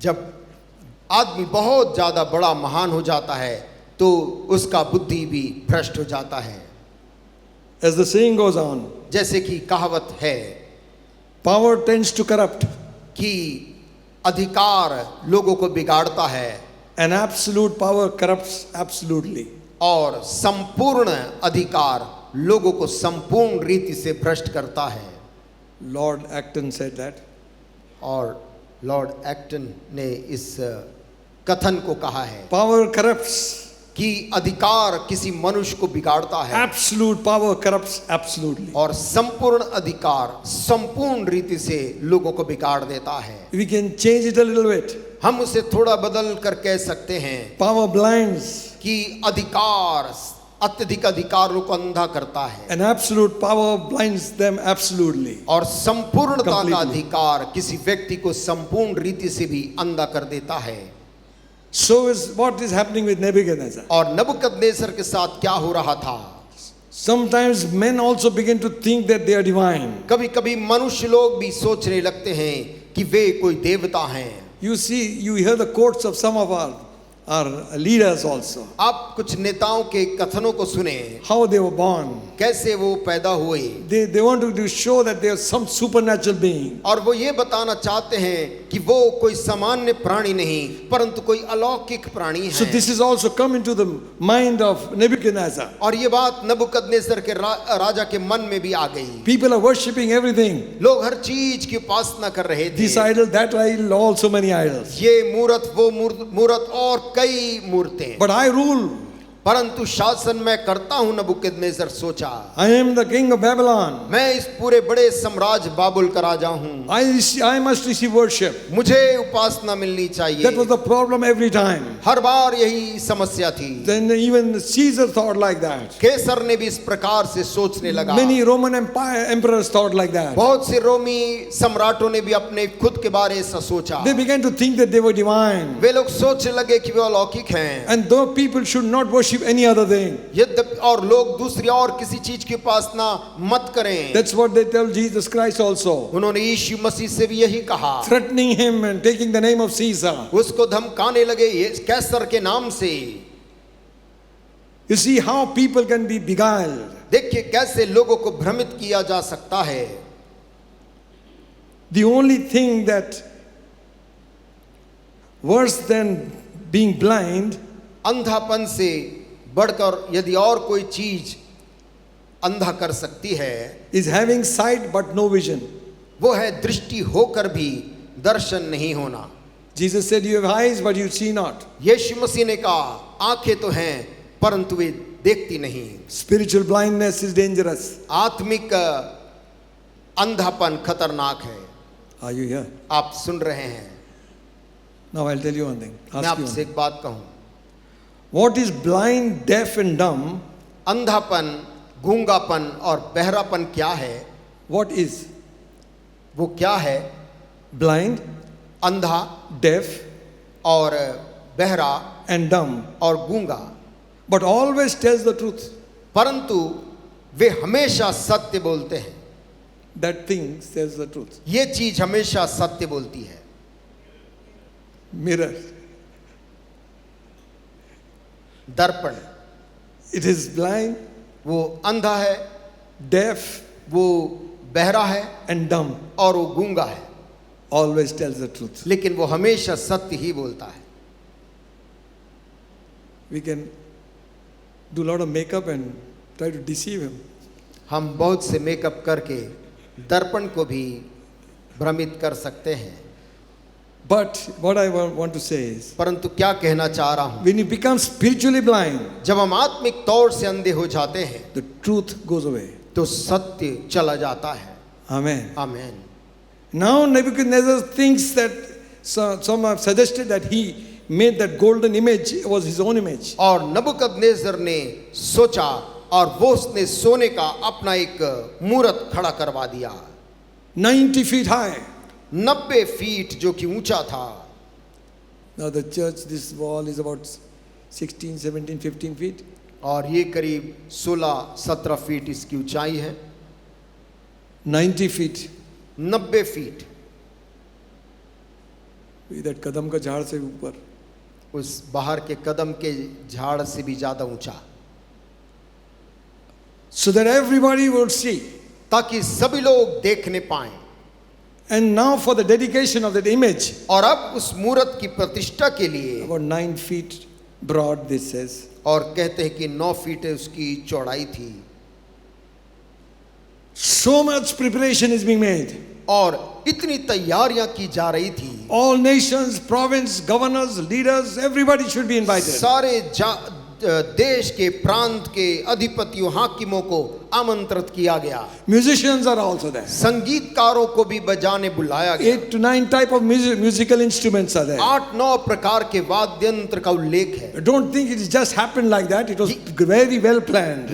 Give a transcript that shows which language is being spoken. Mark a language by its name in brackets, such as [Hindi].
[Hindi] जब आदमी बहुत ज्यादा बड़ा महान हो जाता है तो उसका बुद्धि भी भ्रष्ट हो जाता है. [English] As the saying goes on, [Hindi] जैसे कि कहावत है [English] power tends to corrupt. [Hindi] कि अधिकार लोगों को बिगाड़ता है. [English] And absolute power corrupts absolutely. [Hindi] और संपूर्ण अधिकार लोगों को संपूर्ण रीति से भ्रष्ट करता है। [English] Lord Acton said that. [Hindi] और लॉर्ड एक्टन ने इस कथन को कहा है [English] Power corrupts. [Hindi] कि अधिकार किसी मनुष्य को बिगाड़ता है [English] Absolute power corrupts absolutely. [Hindi] और संपूर्ण अधिकार संपूर्ण रीति से लोगों को बिगाड़ देता है। [English] We can change it a little bit. [Hindi] हम उसे थोड़ा बदल कर कह सकते हैं [English] Power blinds. [Hindi] कि अधिकार अत्यधिक अधिकारों को अंधा करता है [English] And absolute power blinds them absolutely. [Hindi] और संपूर्णता का [English] Completely. [Hindi] अधिकार किसी व्यक्ति को संपूर्ण रीति से भी अंधा कर देता है। [English] So is what is happening with Nebuchadnezzar. [Hindi] और नबूकदनेस्सर के साथ क्या हो रहा था? [English] Sometimes men also begin to think that they are divine. [Hindi] कभी कभी मनुष्य लोग भी सोचने लगते हैं कि वे कोई देवता हैं। [English] You see, you hear the quotes of some of our leaders also. [Hindi] आप कुछ नेताओं के कथनों को सुने, [English] How they were born. [Hindi] कैसे वो पैदा हुए [English] They want to show that they are some supernatural being. [Hindi] और वो ये बताना चाहते हैं कि वो कोई सामान्य प्राणी नहीं परंतु कोई अलौकिक प्राणी [English] So [Hindi] है। [English] this is also come into the mind of Nebuchadnezzar. [Hindi] और ये बात नबूकदनेस्सर के राजा के मन में भी आ गई। [English] People are worshipping everything. [Hindi] लोग हर चीज की उपासना कर रहे [English] This [Hindi] थे। [English] idol, that idol, all so many idols. [Hindi] ये मूरत वो मूरत और कई मूर्तें। [English] But I rule. [Hindi] परंतु शासन मैं करता हूं, नबूकदनेस्सर सोचा। [English] I am the king of Babylon. [Hindi] मैं इस पूरे बड़े साम्राज्य बाबुल का राजा हूं। [English] I must receive worship. [Hindi] मुझे उपासना मिलनी चाहिए। [English] That was the problem every time. [Hindi] हर बार यही समस्या थी। [English] Then even Caesar thought like that. [Hindi] कैसर ने भी इस प्रकार से सोचने लगा। [English] Many Roman emperors thought like that. [Hindi] बहुत से रोमी सम्राटों ने भी अपने खुद के बारे ऐसा सोचा। [English] They began to think that they were divine. [Hindi] वे लोग सोचने लगे कि वे अलौकिक हैं। [English] And though people should not worship any other thing. [Hindi] यद्यपि और लोग दूसरी और किसी चीज की उपासना मत करें। [English] That's what they tell Jesus Christ also. [Hindi] उन्होंने यीशु मसीह से भी यही कहा। [English] Threatening him and taking the name of Caesar. [Hindi] उसको धमकाने लगे ये कैसर के नाम से। [English] You see how people can be beguiled. [Hindi] देखिए कैसे लोगों को भ्रमित किया जा सकता है। [English] The only thing that worse than being blind [Hindi] अंधापन से बढ़कर यदि और कोई चीज अंधा कर सकती है [English] is having sight but no vision. [Hindi] वो है दृष्टि होकर भी दर्शन नहीं होना। [English] Jesus said, you have eyes but you see not. [Hindi] यीशु मसीह ने कहा आंखें तो हैं परंतु वे देखती नहीं। [English] Spiritual blindness is dangerous. [Hindi] आत्मिक अंधापन खतरनाक है। [English] Are you here? [Hindi] आप सुन रहे हैं। [English] Now I'll tell you one thing. [Hindi] मैं [English] Ask you one [Hindi] आपसे [English] thing. [Hindi] एक बात कहूं। [English] What is blind, deaf and dumb? [Hindi] अंधापन, गूंगापन और बहरापन क्या है? [English] What is? [Hindi] वो क्या है? [English] Blind, [Hindi] अंधा [English] deaf [Hindi] और बहरा [English] and dumb. [Hindi] और गूंगा, [English] But always tells the truth. [Hindi] परंतु वे हमेशा सत्य बोलते हैं। [English] That thing tells the truth. [Hindi] ये चीज हमेशा सत्य बोलती है। [English] Mirror. [Hindi] दर्पण, [English] It is blind, [Hindi] वो अंधा है, [English] deaf [Hindi] वो बहरा है [English] and dumb. [Hindi] और वो गूंगा है, [English] Always tells the truth. [Hindi] लेकिन वो हमेशा सत्य ही बोलता है। [English] We can do a lot of makeup and try to deceive him. [Hindi] हम बहुत से मेकअप करके दर्पण को भी भ्रमित कर सकते हैं। [English] But what I want to say is, [Hindi] परंतु क्या कहना चाह रहा हूं, [English] when you become spiritually blind, [Hindi] जब हम आत्मिक तौर से अंधे हो जाते हैं [English] the truth goes away. [Hindi] तो सत्य चला जाता है। [English] Amen. [Hindi] आमीन। [English] Now Nebuchadnezzar thinks that some have suggested that he made that golden image was his own image. [Hindi] और नबूकदनेस्सर ने सोचा और वो उसने सोने का अपना एक मूरत खड़ा करवा दिया [English] 90 feet high. [Hindi] 90 फीट जो कि ऊंचा था। [English] Now the church, this wall is about 16, 17, 15 feet. [Hindi] और ये करीब 16-17 फीट इसकी ऊंचाई है। [English] 90 feet. [Hindi] 90 फीट [English] That [Hindi] कदम का झाड़ से ऊपर. उस बाहर के कदम के झाड़ से भी ज्यादा ऊंचा, [English] So that everybody would see. [Hindi] ताकि सभी लोग देखने पाएं। [English] And now for the dedication of that image, [Hindi] और अब उस मूरत की प्रतिष्ठा के लिए, [English] about 9 feet broad, this says. [Hindi] और कहते हैं कि 9 फीट उसकी चौड़ाई थी। [English] So much preparation is being made. [Hindi] और इतनी तैयारियां की जा रही थी। [English] All nations, province, governors, leaders, everybody should be invited. [Hindi] सारे देश के प्रांत के अधिपतियों हाकिमों को आमंत्रित किया गया। [English] Musicians are also there. [Hindi] संगीतकारों को भी बजाने बुलाया गया। [English] 8 to 9 type of musical instruments are there. [Hindi] 8-9 प्रकार के वाद्य यंत्र का उल्लेख है। [English] Don't think it just happened like that. It was very well planned.